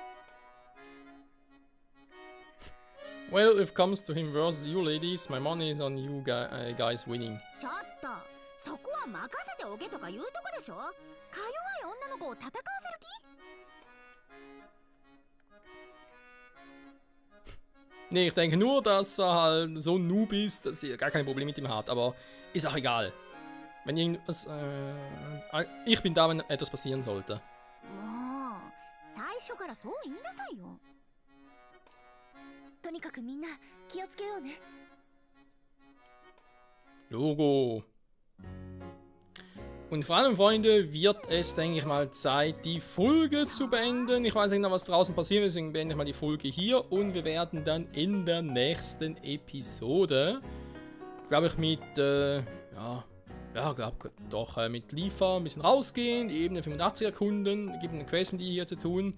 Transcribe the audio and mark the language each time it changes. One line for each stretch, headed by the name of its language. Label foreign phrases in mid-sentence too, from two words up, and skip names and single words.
English: Well, if it comes to him versus you ladies, my money is on you guys winning.
Japanese: ちょっと、そこは任せておけとか言うとこでしょ。か弱い女の子を戦わせる気？
German: Nee, ich denke nur, dass er halt so ein Noob ist, dass er gar kein Problem mit ihm hat, aber ist auch egal. Wenn irgendwas, ich bin da, wenn etwas passieren sollte.
Japanese: もう、最初からそう言いなさいよ。とにかくみんな気をつけようね。
German: Logo. Und vor allem, Freunde, wird es, denke ich mal, Zeit, die Folge zu beenden. Ich weiß nicht noch, was draußen passiert, deswegen beende ich mal die Folge hier. Und wir werden dann in der nächsten Episode, glaube ich, mit, mit Liefer ein bisschen rausgehen, die Ebene 85 erkunden, gibt eine Quest mit ihr hier zu tun.